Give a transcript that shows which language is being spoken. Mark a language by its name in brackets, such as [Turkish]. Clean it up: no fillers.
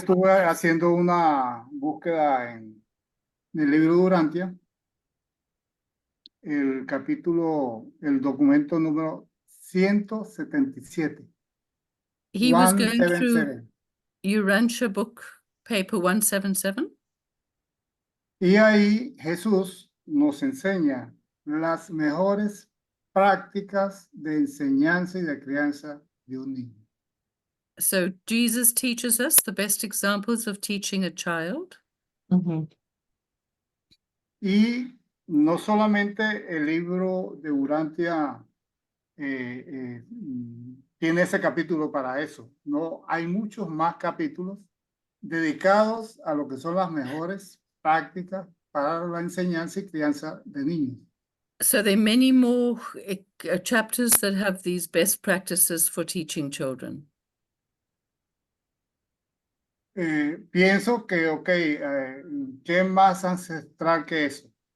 [Spanish] estuve haciendo una búsqueda en el libro Durantia, el documento número 177. [English] He was going 177. through Urantia book paper 177. [Spanish] Y ahí Jesús nos enseña las mejores prácticas de enseñanza y de crianza de un niño. [English] So Jesus teaches us the best examples of teaching a child. [Spanish] Y no solamente el libro de Urantia tiene ese capítulo para eso, no, hay muchos más capítulos dedicados a lo que son las mejores prácticas para la enseñanza y crianza de niños. [English] So there are many more chapters that have these best practices for teaching children. [Spanish] Pienso que, ¿qué más ancestral que eso?